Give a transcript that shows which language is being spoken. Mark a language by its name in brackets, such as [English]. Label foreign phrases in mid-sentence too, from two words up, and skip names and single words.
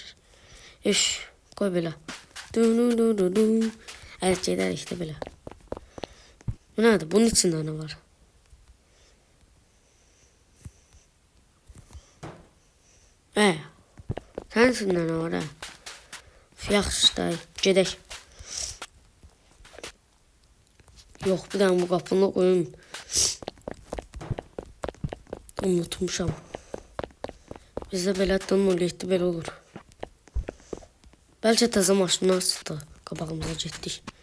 [Turkish] İş, koy böyle. Du. Evet şeyler işte böyle. Bu nerede? Bunun içinde ne var? Sen içinde ne var ha? [Azerbaijani] Yaxşı da, gedək. Yox, bir dənə bu qapını qoyun. Unutmuşam. Bizdə belə download belə olur. Bəlkə təzə maşını açdı. Qabağımıza getdik.